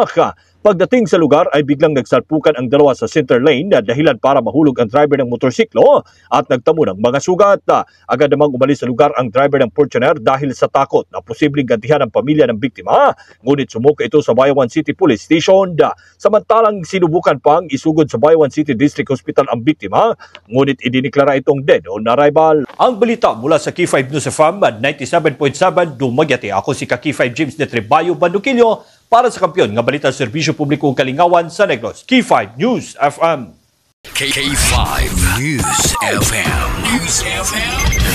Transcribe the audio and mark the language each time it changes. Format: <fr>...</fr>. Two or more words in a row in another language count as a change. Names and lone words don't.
<tl>Pagdating sa lugar ay biglang nagsalpukan ang dalawa sa center lane na dahilan para mahulog ang driver ng motorsiklo at nagtamo ng mga sugat. Agad namang umalis sa lugar ang driver ng Fortuner dahil sa takot na posibleng gantihan ang pamilya ng biktima, ngunit sumuko ito sa Bayawan City Police Station. Samantalang sinubukan pang isugod sa Bayawan City District Hospital ang biktima, ngunit idiniklara itong</tl> <en>dead on arrival.</en> <tl>Ang balita mula sa Key5 News FM 97.7 Dumaguete.</tl> <ceb>Ako si Key5 James de Trebayo Banduquillo para sa kampiyon nga balita sa Serbisyo Publikong Kalingawan sa Negros. Key5 News FM. K5 News FM. News FM.</ceb>